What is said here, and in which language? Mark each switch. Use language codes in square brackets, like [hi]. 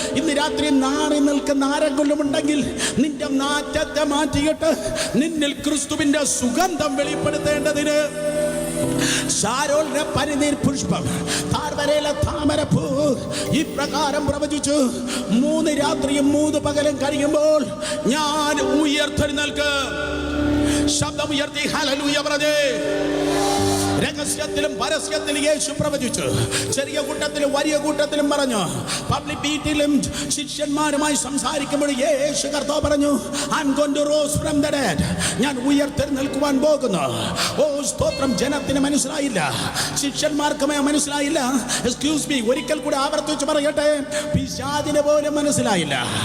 [ml] ഇന്ന് രാത്രി നാറി നിൽക്കുന്ന ആരെങ്കിലും ഉണ്ടെങ്കിൽ നിന്റെ നാറ്റത്തെ മാറ്റിയിട്ട് നിന്നിൽ ക്രിസ്തുവിന്റെ സുഗന്ധം വെളിപ്പെടുത്തേണ്ടതിന് ശാരോളിന്റെ പനിനീർ പുഷ്പം, താഴ്വരയിലെ താമരപ്പൂ ഇപ്രകാരം പ്രവചിച്ചു, 3 രാത്രിയും 3 പകലും കഴിയുമ്പോൾ ഞാൻ ഉയർത്തെഴുന്നേൽക്കും. ശബ്ദം ഉയർത്തി ഹല്ലേലൂയ പറഞ്ഞേ. രഹസ്യത്തിലും പരസ്യത്തിലും യേശു പ്രവചിച്ചു. ചെറിയ കൂട്ടത്തിലും വലിയ കൂട്ടത്തിലും പറഞ്ഞു. പബ്ലിക് മീറ്റിലും ശിഷ്യന്മാരുമായി സംസാരിക്കുമ്പോൾ യേശു കർത്താവ് പറഞ്ഞു, [en] I am going to rise from the dead. [ml] ഞാൻ ഉയർത്തെഴുന്നേൽക്കുവാൻ പോകുന്നു. ഓ സ്തോത്രം. ജനത്തിന് മനസ്സിലായില്ല, ശിഷ്യന്മാർക്കുമേ മനസ്സിലായില്ല. എക്സ്ക്യൂസ് മീ, ഒരിക്കൽ കൂടി ആവർത്തിച്ച് പറയട്ടെ, പിശാചിന് പോലും മനസ്സിലായില്ല.